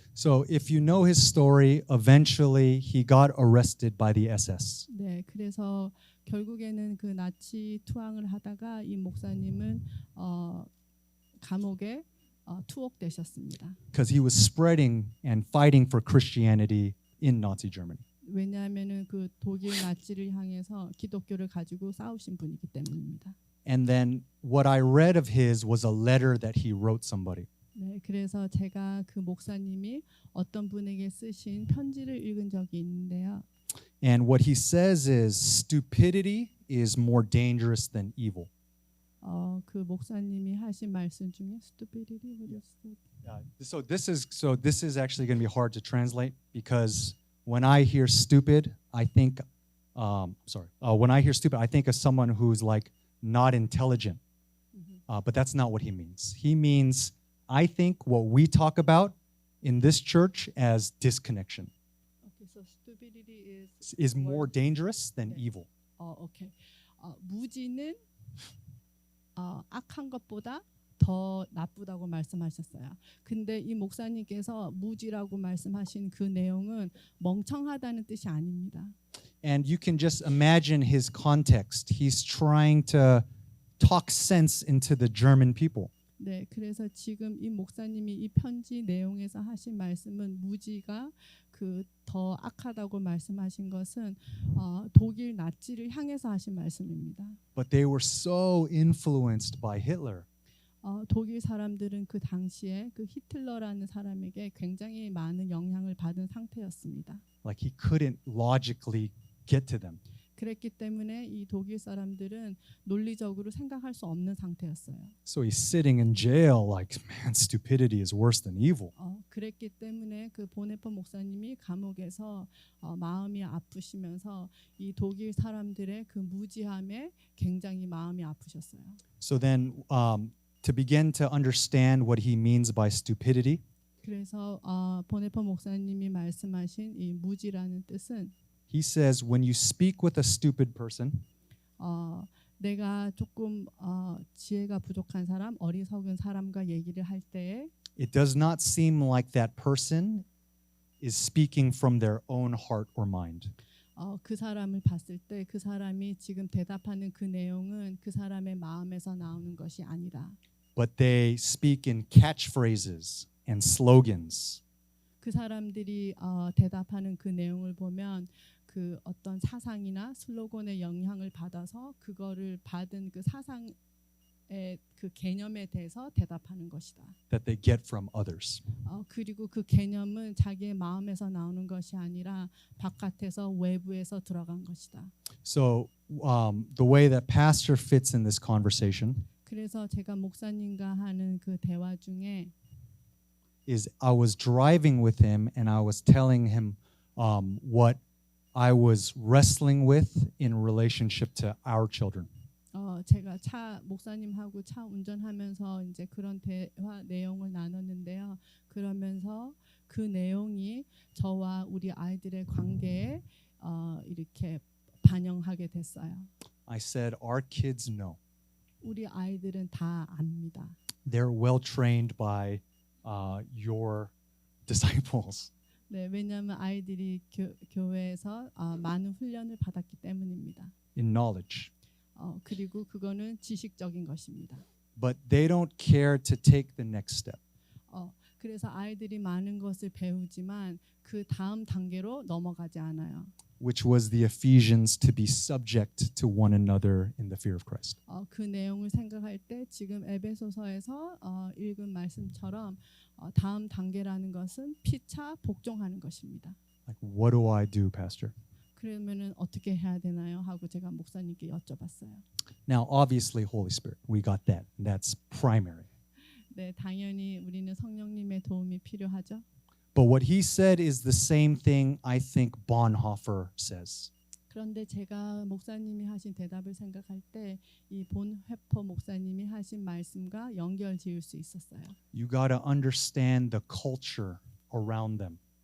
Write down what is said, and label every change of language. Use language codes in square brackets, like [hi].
[en] So if you know his story, eventually he got arrested by the SS. [ko] 네, 그래서 결국에는 그 나치 투항을 하다가 이 목사님은 감옥에 투옥되셨습니다. [en] Because he was spreading and fighting for Christianity in Nazi Germany. [ko] 왜냐하면은 그 독일 나치를 향해서 기독교를 가지고 싸우신 분이기 때문입니다. [en] And then what I read of his was a letter that he wrote somebody. [ko] 네, 그래서 제가 그 목사님이 어떤 분에게 쓰신 편지를 읽은 적이 있는데요. [en] And what he says is stupidity is more dangerous than evil. [ko] 그 목사님이 하신 말씀 중에 stupidity [en] So this is actually going to be hard to translate because when I hear stupid, I think when I hear stupid, I think of someone who's like not intelligent. But that's not what he means. He means I think what we talk about in this church as disconnection Okay, so stupidity is more dangerous than [ko] 네. [en] evil. 오케이. [ko] 무지는 악한 것보다 더 나쁘다고 말씀하셨어요. 근데 이 목사님께서 무지라고 말씀하신 그 내용은 멍청하다는 뜻이 아닙니다. [en] And you can just imagine his context. He's trying to talk sense into the German people. [ko] 네, 그래서 지금 이 목사님이 이 편지 내용에서 하신 말씀은 무지가 그 더 악하다고 말씀하신 것은 독일 나치를 향해서 하신 말씀입니다. [en] But they were so influenced by Hitler. [ko] 독일 사람들은 그 당시에 그 히틀러라는 사람에게 굉장히 많은 영향을 받은 상태였습니다. [en] Like he couldn't logically get to them. [ko] 그랬기 때문에 이 독일 사람들은 논리적으로 생각할 수 없는 상태였어요. [en] So he's sitting in jail like, man, stupidity is worse than evil. [ko] 그랬기 때문에 그 보네퍼 목사님이 감옥에서 마음이 아프시면서 이 독일 사람들의 그 무지함에 굉장히 마음이 아프셨어요. [en] So then to begin to understand what he means by stupidity, [ko] 그래서 보네퍼 목사님이 말씀하신 이 무지라는 뜻은 [en] he says when you speak with a stupid person, [ko] 내가 조금 지혜가 부족한 사람, 어리석은 사람과 얘기를 할 때에 [en] it does not seem like that person is speaking from their own heart or mind. [ko] 그 사람을 봤을 때 그 사람이 지금 대답하는 그 내용은 그 사람의 마음에서 나오는 것이 아니라 [en] but they speak in catchphrases and slogans. [ko] 그 사람들이 대답하는 그 내용을 보면 그 어떤 사상이나 슬로건의 영향을 받아서 그거를 받은 그 사상의 그 개념에 대해서 대답하는 것이다. [en] That they get from others. [ko] 그리고 그 개념은 자기의 마음에서 나오는 것이 아니라 바깥에서 외부에서 들어간 것이다. [en] So the way that pastor fits in this conversation [ko] 그래서 제가 목사님과 하는 그 대화 중에 [en] is I was driving with him and I was telling him what I was wrestling with in relationship to our children. [ko] 제가 목사님하고 차 운전하면서 이제 그런 대화 내용을 나눴는데요. 그러면서 그 내용이 저와 우리 아이들의 관계에 이렇게 반영하게 됐어요. [en] I said, our kids know. [ko] 우리 아이들은 다 압니다. [en] They're well trained by your disciples. [ko] 네, 왜냐하면 아이들이 교회에서 많은 훈련을 받았기 때문입니다. [en] In knowledge. [ko] 그리고 그거는 지식적인 것입니다. [en] But they don't care to take the next step. [ko] 그래서 아이들이 많은 것을 배우지만 그 다음 단계로 넘어가지 않아요. [en] Which was the Ephesians to be subject to one another in the fear of Christ. [ko] 그 내용을 생각할 때 지금 에베소서에서 읽은 말씀처럼 다음 단계라는 것은 피차 복종하는 것입니다. [en] Like, what do I do, Pastor? [ko] 그러면은 어떻게 해야 되나요? 하고 제가 목사님께 여쭤봤어요. [en] Now, obviously, Holy Spirit, we got that. That's primary. [ko] 네, 당연히 우리는 성령님의 도움이 필요하죠. [en] But what he said is the same thing I think Bonhoeffer says. [ko] 그런데 제가 목사님이 하신 대답을 생각할 때 이 본회퍼 목사님이 하신 말씀과 연결 지을 수 있었어요. [en] You got to understand the culture around them.